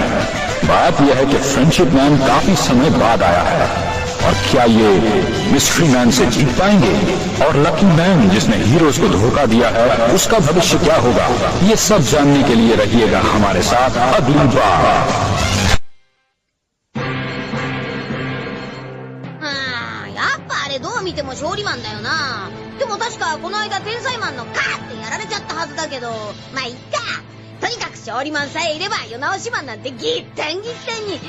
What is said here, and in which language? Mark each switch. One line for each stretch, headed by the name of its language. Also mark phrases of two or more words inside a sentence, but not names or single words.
Hindi: बात यह है कि फ्रेंडशिप मैन काफी समय बाद आया है, और क्या ये मिस्ट्री मैन से जीत पाएंगे? और लकी मैन जिसने हीरोज को धोखा दिया है, उसका भविष्य क्या होगा? ये सब जानने के लिए रहिएगा हमारे साथ अगली बार।
Japanese: どう見ても勝利マンだよな。でも確かこの間天才マンのカーってやられちゃったはずだけど、まあいっか。とにかく勝利マンさえいれば世直しマンなんてギッタンギッタンに。